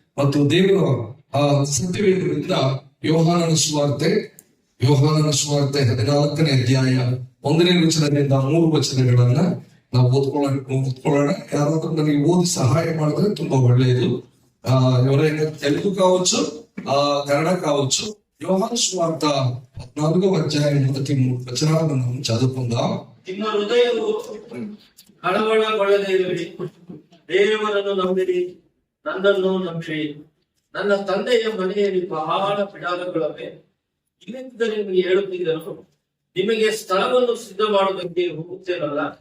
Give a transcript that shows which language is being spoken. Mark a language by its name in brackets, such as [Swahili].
[Kannada] ಮತ್ತು ದೇವರ ಸತ್ಯವೇದದಿಂದ ಯೋಹಾನನ ಸುವಾರ್ತೆ 14ನೇ ಅಧ್ಯಾಯ 1ನೇ ವಚನದಿಂದ 3 ವಚನಗಳನ್ನ ನಾವು ಓದ್ಕೊಳ್ಳೋಣ. ಯಾರಾದ್ರೂ ನನಗೆ ಓದಿ సహాయం ಮಾಡಿದ್ರೆ ತುಂಬా ಒಳ್ಳೆಯದು. [Telugu] ఎవరైనా తెలుగు కావచ్చు, కన్నడ కావచ్చు. యోహాను సువార్త 14వ అధ్యాయం 1-3 వచనాలను మనం చదువుకుందాం. [Kannada] ನಿಮ್ಮ ಹೃದಯವು ಕಳವಳಗೊಳ್ಳದೆ ಇರಲಿ, ದೇವರನ್ನು ನಂಬಿರಿ, ನನ್ನನ್ನು ನಂಬಿರಿ. ನನ್ನ ತಂದೆಯ ಮನೆಯಲ್ಲಿ ಬಹಳ ಬಿಡಾರಗಳಿವೆ. ಇಲ್ಲದಿದ್ದರೆ ನಿಮಗೆ ಹೇಳುತ್ತಿದ್ದನು, ನಿಮಗೆ ಸ್ಥಳವನ್ನು ಸಿದ್ಧ ಮಾಡುವುದಕ್ಕೆ ಹೋಗುತ್ತೇನಲ್ಲ.